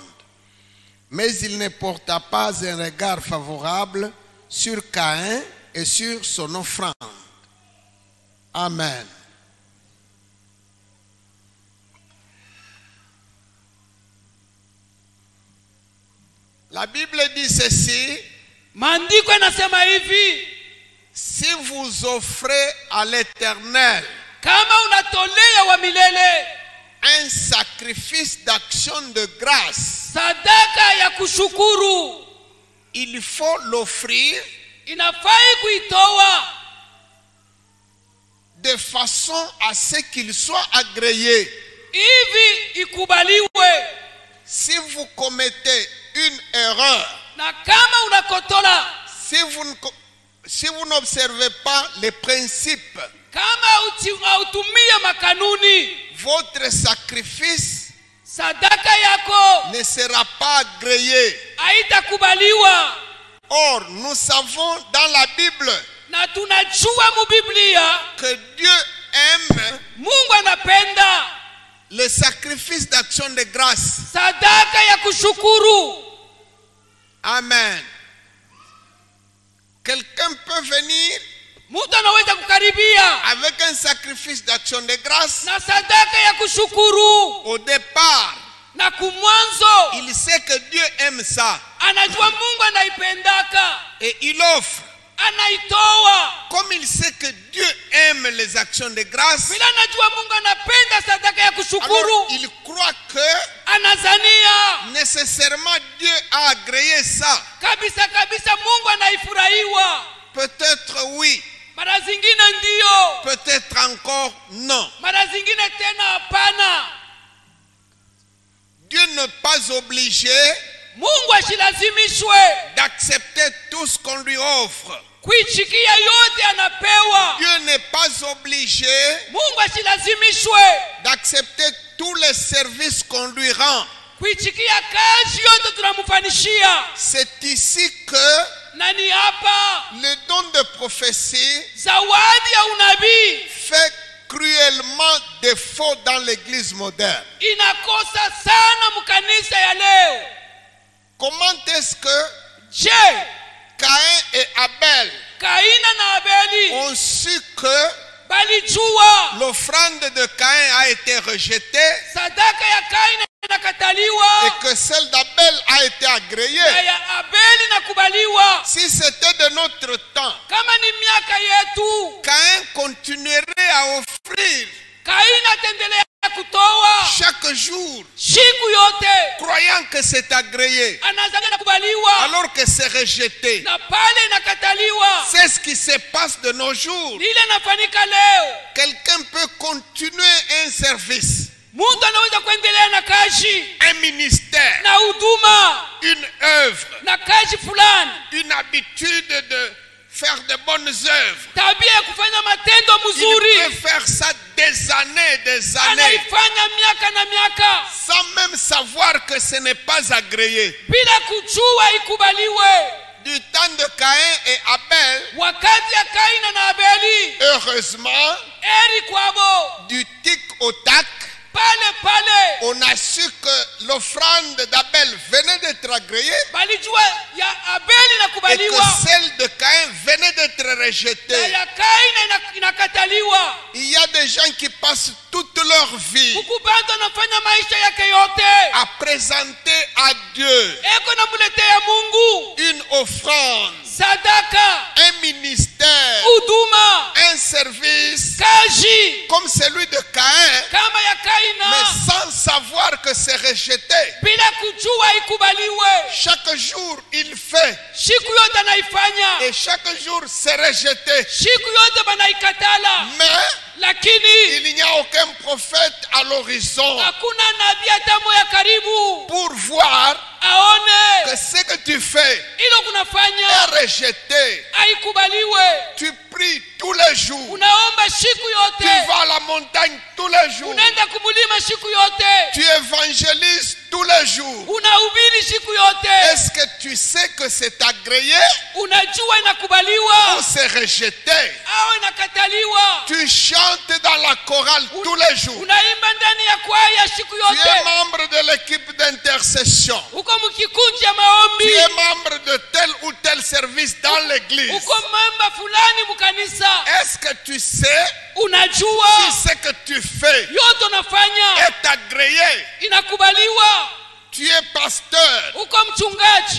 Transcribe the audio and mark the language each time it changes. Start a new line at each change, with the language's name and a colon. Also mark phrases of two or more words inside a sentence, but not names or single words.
French: Mais il ne porta pas un regard favorable sur Caïn et sur son offrande. Amen. La Bible dit ceci.
Swahili: Maandiko yanasema hivi,
French: si vous offrez à l'Éternel
Swahili: kama unatolea wa milele
French: un sacrifice d'action de grâce,
Swahili: sadaka ya kushukuru
French: il faut l'offrir
Swahili: inafai kuitoa
French: de façon à ce qu'il soit agréé.
Swahili: hivi ikubaliwe.
French: Si vous commettez une erreur,
Swahili: Na kama unakotola,
French: si vous n'observez pas les principes,
Swahili: kama hautumia makanuni,
French: votre sacrifice
Swahili: sadaka yako
French: ne sera pas agréé.
Swahili: haitakubaliwa.
French: Or, nous savons dans la Bible
Swahili: Na tunajua mu Biblia
French: que Dieu aime
Swahili: Mungu anapenda
French: le sacrifice d'action de grâce.
Swahili: sadaka ya kushukuru.
French: Amen. Quelqu'un peut venir
Swahili: Mtu anaweza kukaribia
French: avec un sacrifice d'action de grâce.
Swahili: na sadaka ya kushukuru,
French: Au départ,
Swahili: na kumwanzo
French: il sait que Dieu aime ça.
Swahili: anajua Mungu anaipendaka,
French: Et il offre.
Swahili: anaitoa.
French: Comme il sait que Dieu aime les actions de grâce,
Swahili: Bila anajua Mungu anapenda sadaka ya
French: alors
Swahili: kushukuru,
French: il croit que
Swahili: anazania
French: nécessairement Dieu a agréé ça.
Swahili: kabisa kabisa Mungu anaifurahiwa.
French: Peut-être oui,
Swahili: Mara zingine ndio,
French: peut-être encore non.
Swahili: mara zingine tena hapana.
French: Dieu n'est pas obligé
Swahili: Mungu ashilazimishwe
French: d'accepter tout ce qu'on lui offre.
Swahili: kuichikia yote anapewa.
French: Dieu n'est pas obligé
Swahili: Mungu ashilazimishwe
French: d'accepter tous les services qu'on lui rend.
Swahili: kuichikia kazi yote tunamfanishia.
French: C'est ici que
Swahili: Na ni hapa
French: le don de prophétie
Swahili: zawadi ya unabii
French: fait cruellement défaut dans l'église moderne.
Swahili: inakosa sana mkanisa ya leo.
French: Comment est-ce que
Swahili: Je,
French: Caïn et Abel
Swahili: Kaina na Abeli
French: ont su que
Swahili: balijua
French: l'offrande de Caïn a été rejetée
Swahili: sadaka ya Kaina inakataliwa
French: et que celle d'Abel a été
Swahili: na
French: agréée?
Swahili: ya Abeli nakubaliwa?
French: Si c'était de notre temps,
Swahili: Kama ni miaka yetu,
French: Caïn continuerait à offrir
Swahili: Kaina atendelea kutoa
French: chaque jour,
Swahili: siku yote,
French: croyant que c'est agréé,
Swahili: anazanga nakubaliwa
French: alors que c'est rejeté.
Swahili: na pale inakataliwa.
French: C'est ce qui se passe de nos jours.
Swahili: Lile nafanyika leo.
French: Quelqu'un peut continuer un service,
Swahili: Mtu anaweza kuendelea na kazi
French: un ministère,
Swahili: na huduma
French: une œuvre,
Swahili: na kazi fulani,
French: une habitude de faire de bonnes œuvres.
Swahili: tabia ya kufanya matendo
French: Il
Swahili: mzuri,
French: peut faire ça des années,
Swahili: anaifanya miaka na miaka
French: sans même savoir que ce n'est pas agréé.
Swahili: bila kujua ikubaliwe.
French: Du temps de Caïn et Abel,
Swahili: Wakati ya Kaina na Abeli,
French: heureusement,
Swahili: eri kwabo,
French: du tic au tac,
Swahili: pale pale
French: on a su que l'offrande d'Abel venait d'être agréée
Swahili: balijua ya Abeli
French: et que
Swahili: nakubaliwa
French: celle de Caïn venait d'être
Swahili: na
French: rejetée.
Swahili: ya Kaina inakataliwa.
French: Il y a des gens qui passent toute leur vie
Swahili: Huku bado anafanya maisha yake yote
French: à présenter à Dieu
Swahili: eko namuletea Mungu
French: une offrande,
Swahili: sadaka,
French: un ministère,
Swahili: huduma,
French: un service
Swahili: kazi
French: comme celui de Caïn,
Swahili: kama ya
French: mais
Swahili: Kaina
French: sans savoir que c'est rejeté.
Swahili: bila kujua ikubaliwe.
French: Chaque jour, il fait
Swahili: Siku yote anaifanya,
French: et chaque jour, c'est rejeté.
Swahili: siku yote banaikatala,
French: Mais
Swahili: lakini
French: il n'y a aucun prophète à l'horizon
Swahili: hakuna nabii hata moja karibu
French: pour voir
Swahili: aone
French: que ce que tu fais
Swahili: ilo kunafanya
French: est rejeté.
Swahili: haikubaliwe.
French: Tu pries tous les jours.
Swahili: Unaomba siku
French: Tu
Swahili: yote,
French: vas à la montagne tous les jours.
Swahili: unaenda kumulima siku yote,
French: Tu évangélises tous les jours.
Swahili: unahubiri siku yote.
French: Est-ce que tu sais que c'est agréé
Swahili: Unajua
French: ou
Swahili: inakubaliwa
French: c'est rejeté?
Swahili: au inakataliwa?
French: Tu chantes dans la chorale tous les jours.
Swahili: Unaimba ndani ya kwaya siku
French: Tu es
Swahili: yote,
French: membre de l'équipe d'intercession.
Swahili: uko mkikundi ya
French: Tu
Swahili: maombi,
French: es membre de tel ou tel service dans l'église.
Swahili: uko mamba fulani mkanisa.
French: Est-ce que tu sais
Swahili: Unajua
French: si ce que tu fais
Swahili: yote unafanya
French: est agréé?
Swahili: inakubaliwa?
French: Tu es pasteur.
Swahili: Uko mchungaji,